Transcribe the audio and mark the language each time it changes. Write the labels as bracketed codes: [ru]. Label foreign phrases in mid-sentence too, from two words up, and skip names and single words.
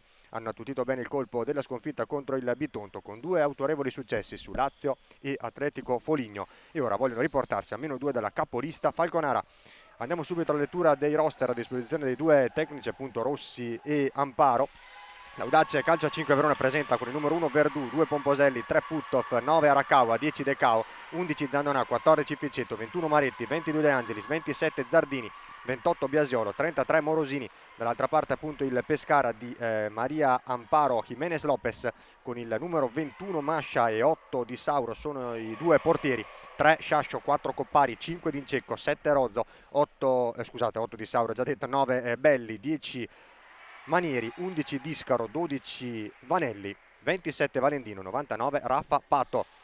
[it] Hanno attutito bene il colpo della sconfitta contro il Bitonto con due autorevoli successi su Lazio e Atletico Foligno, e ora vogliono riportarsi a -2 dalla capolista Falconara. Andiamo subito alla lettura dei roster a disposizione dei due tecnici, appunto Rossi e Amparo. L'Audace Calcio a 5 Verona presenta con il numero 1 Verdù, 2 Pomposelli, 3 Puttov, 9 Arakawa, 10 Decao, 11 Zandonà, 14 Ficetto, 21 Maretti, 22 De Angelis, 27 Zardini, 28 Biasiolo, 33 Morosini. Dall'altra parte appunto il Pescara di Maria Amparo Jimenez Lopez con il numero 21 Mascia e 8 Di Sauro sono i due portieri, 3 Sciascio, 4 Coppari, 5 D'Incecco, 7 Rozzo, 8 Di Sauro già detto, 9 Belli, 10 Manieri, 11 Discaro, 12 Vanelli, 27 Valentino, 99 Raffa Pato.